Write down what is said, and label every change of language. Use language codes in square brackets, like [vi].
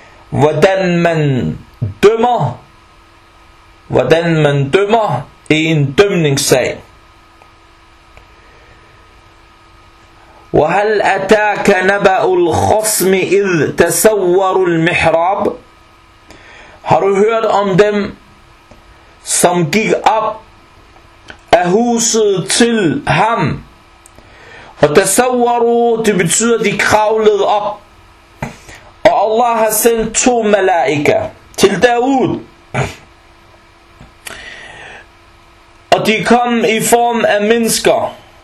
[da] Hvordan man dømmer, i en dømningssag. [ar] وهل أتاك نبأ الخصم إذ تسور المحراب. [da] Har du hørt om dem som gik op af huset til ham, og تسوروا, det betyder de kravlede op, og Allah har sendt to malaika til Daud, og de kom i form af mennesker.